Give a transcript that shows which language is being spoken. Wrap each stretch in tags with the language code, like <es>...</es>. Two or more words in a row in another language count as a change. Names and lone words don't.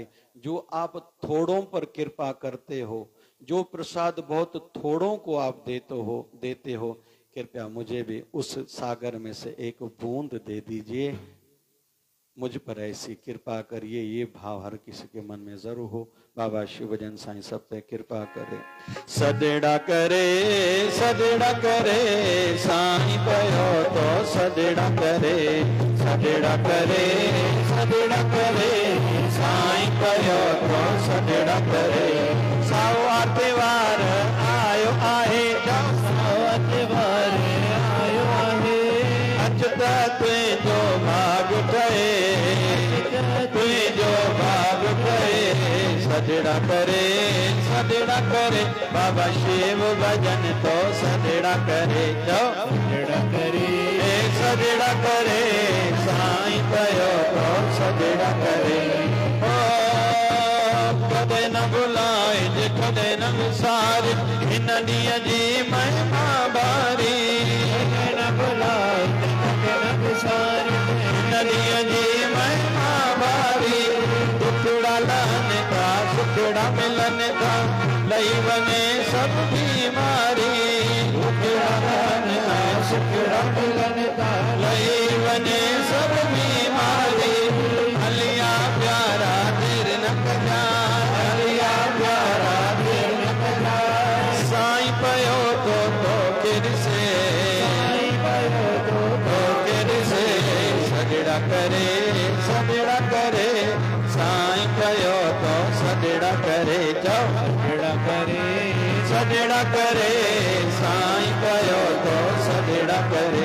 <hi>जो आप थोड़ों पर कृपा करते हो, जो प्रसाद बहुत थोड़ों को आप देते हो, कृपया मुझे भी उस सागर में से एक बूंद दे दीजिए। मुझ पर ऐसी कृपा करिए, ये भाव हर किसी के मन में जरूर हो। बाबा शिवभजन साईं सब पे कृपा करे।</hi> <sd>सदेड़ा करे साईं पयो तो सदेड़ा करे साईं पयो तो सदेड़ा करे। सावा त्योहार आयो आहे, सावा त्योहार आयो आहे। अचता तुझो भाग ठहे, तुझो भाग ठहे। सदेड़ा करे बाबा शिव भजन तो सदेड़ा करे। जाओ सदेड़ा करे साईं पयो तो सदेड़ा करे। ओ कदे न बुलाए जे कदे न विसारे, इन ॾींहं जी महिमा बारी। न बुलाए कदे न विसारे, इन ॾींहं जी महिमा बारी। टुकड़ा लहने का सुखड़ा मिलने का, लई वने सब बीमारी। टुकड़ा लहने का सुखड़ा मिलने का, लई वने सब बीमारी। हलिया प्यारा देर न कजा, हलिया प्यारा देर न कजा। साईं पयो तो किरसे, साईं पयो तो किरसे। सदेड़ा करे साईं पयो तो सदेड़ा करे। जाओ सदेड़ा करे साईं पयो तो सदेड़ा करे।</sd>